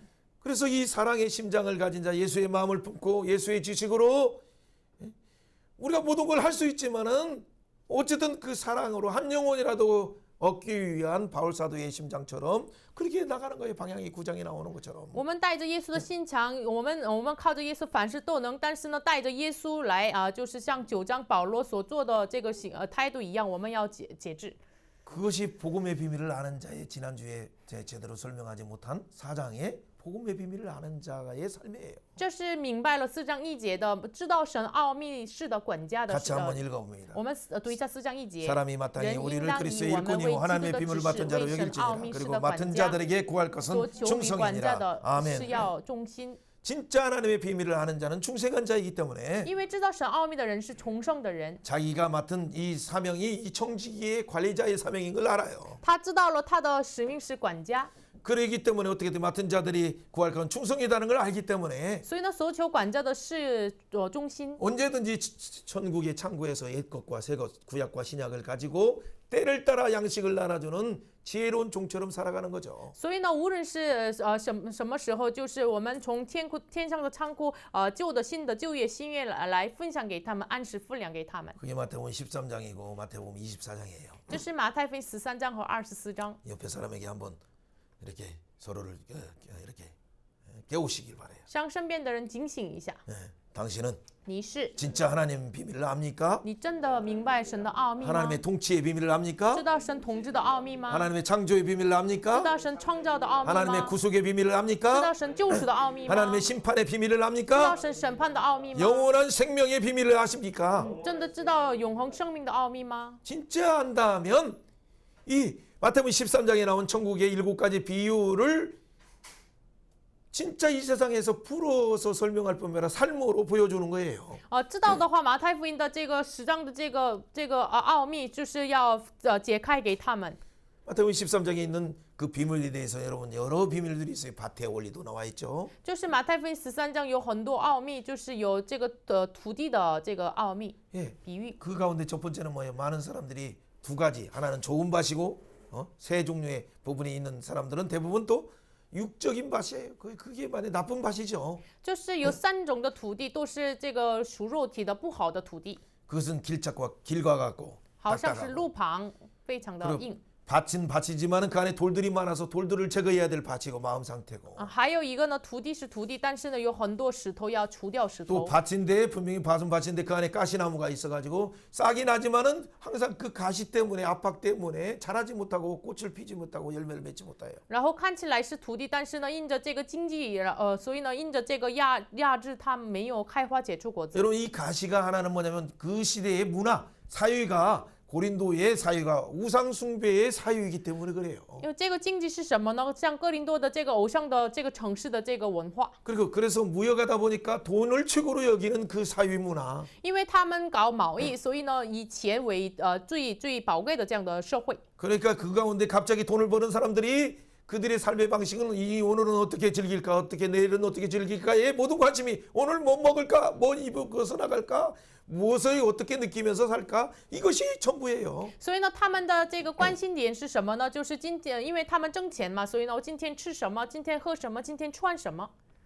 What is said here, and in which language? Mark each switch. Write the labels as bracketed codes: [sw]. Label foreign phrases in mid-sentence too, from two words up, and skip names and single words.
[ko] 그래서 이 사랑의 심장을 가진 자, 예수의 마음을 품고 예수의 지식으로 우리가 모든 걸 할 수 있지만은 어쨌든 그 사랑으로 한 영혼이라도 얻기 위한 바울 사도의 심장처럼 그렇게 나가는 거예요. 방향이 9장에 나오는 것처럼. [zh] 我们带着耶稣的心肠，我们靠着耶稣凡事都能，但是呢，带着耶稣来就是像9章保罗所做的这个态度一样，我们要节制。 [ko] 그것이 복음의 비밀을 아는 자의 지난주에 제대로 설명하지 못한 4장의 복음의 비밀을 아는 자의 삶이에요. [zh] 这是明白了4章1节的，知道神奥秘式的管家的。 [ko] 같이 한번 읽어봅니다. [zh] 我们读一下4章1节。 [ko] 사람이 마땅히 [zh] 人应 [ko] 우리를 [zh] 当以 [ko] 그리스도의 [zh] 我们 [ko] 일꾼이요 [zh] 为基督 [ko] 하나님의 [zh] 的 [ko] 비밀을 [zh] 指 [ko] 맡은 [zh] 示 [ko] 자로 [zh] 为神 [ko] 여길지니라. [zh] 奥秘式 [ko] 그리고 [zh] 的管 [ko] 맡은 [zh] 家， [ko] 자들에게 구할 것은 [zh] 所求于管家 [ko] 충성이니라. [zh] 的 [ko] 아멘. [zh] 是要忠心， [ko] 진짜 하나님의 비밀을 아는 자는 충성한 자이기 때문에 [zh] 因为知道神奥秘的人是崇圣的人， [ko] 자기가 맡은 이 사명이 이 청지기의 관리자의 사명인 걸 알아요. [zh] 他知道了他的使命是管家， [ko] 그러기 때문에 어떻게든 맡은 자들이 구할 것은 충성이라는 걸 알기 때문에 [zh] 所以呢，所求管家的是忠心。 [ko] 언제든지 천국의 창고에서 옛것과 새것, 구약과 신약을 가지고 때를 따라 양식을 나눠주는 지혜로운 종처럼 살아가는 거죠. [zh] 所以呢，无论是什么时候，就是我们从天上的仓库旧的、新的、旧约、新约来分享给他们，按时分粮给他们。 [ko] 그게 마태복음 13장이고 마태복음 24장이에요. [zh] 这是马太福音13章和24章。 [ko] 옆에 사람에게 한번 이렇게 서로를 이렇게 깨우시길 바래요. [zh] 向身边的人警醒一下， [ko] 당신은 [zh] 你是 [ko] 진짜 하나님 비밀을 압니까? [zh] 你真的明白神的奥秘吗？ [ko] 하나님의 통치의 비밀을 압니까? [zh] 知道神统治的奥秘吗？ [ko] 하나님의 창조의 비밀을 [zh] 知 [ko] 압니까? [zh] 道神创造的奥秘 [ko] 하나님의 [zh] 吗？ [ko] 구속의 비밀을 [zh] 知道 [ko] 압니까? [zh] 神救赎的奥秘吗？ [ko] 하나님의 심판의 비밀을 [zh] 知道 [ko] 압니까? [zh] 神审判的奥秘吗？ [ko] 영원한 생명의 비밀을 아십니까? [zh] 真的知道永恒生命的奥秘吗？ [ko] 진짜 안다면 이 마태복음 13장에 나온 천국의 7가지 비유를 진짜 이 세상에서 풀어서 설명할 뿐만 아니라 삶으로 보여주는 거예요. [zh] 知道的话，马太福音的这个10章的这个奥秘，就是要解开给他们。 [ko] 마태복음 13장에 있는 그 비밀에 대해서 여러분 여러 비밀들이 있어요. 밭의 원리도 나와 있죠. [zh] 就是马太福音13章有很多奥秘，就是有这个土地的这个奥秘 [ko] 예, [zh] 比喻。 [ko] 그 가운데 첫 번째는 뭐예요? 많은 사람들이 두 가지. 하나는 좋은 밭이고 세 종류의 부분이 있는 사람들은 대부분 또 육적인 밭이에요. 그게 만약 나쁜 밭이죠. [zh] 就是有3种的土地，都是这个属肉体的不好的土地， [ko] 그것은 길과 같고 [zh] 好像是 [ko] 딱딱하고. [zh] 路旁，非常的 [ko] 그리고 [zh] 硬。 [ko] 밭은 밭이지만은 그 안에 돌들이 많아서 돌들을 제거해야 될 밭이고 마음 상태고 [zh] 还有一个呢，土地是土地，但是呢有很多石头要除掉石 [ko] 또 [zh] 头。 [ko] 밭인데 분명히 밭은 밭인데 그 안에 가시나무가 있어가지고 싹이 나지만은 항상 그 가시 때문에 압박 때문에 자라지 못하고 꽃을 피지 못하고 열매를 맺지 못해요. [zh] 然后看起来是土地，但是呢因着这个经济，所以呢因着这个压制，它没有开花结出果子。 [ko] 여러분 이 가시가 하나는 뭐냐면 그 시대의 문화 사유가 고린도의 사유가 우상 숭배의 사유이기 때문에 그래요. [zh] 因为这个经济是什么呢？像哥林多的这个偶像的这个城市的这个文化， [ko] 그래서 무역하다 보니까 돈을 최고로 여기는 그 사유 문화. [zh] 因为他们搞贸易，所以呢以钱为最宝贵的这样的社会。 [ko] 그러니까 그 가운데 갑자기 돈을 버는 사람들이 그들의 삶의 방식은 이 오늘은 어떻게 즐길까, 어떻게 내일은 어떻게 즐길까에 모든 관심이 오늘 뭐 먹을까, 뭐 입고 나갈까, 무엇을 어떻게 느끼면서 살까 이것이 전부예요. [zh] 所以呢，他们的这个关心点是什么呢？就是今天，因为他们挣钱嘛，所以呢，我今天吃什么，今天喝什么，今天穿什么。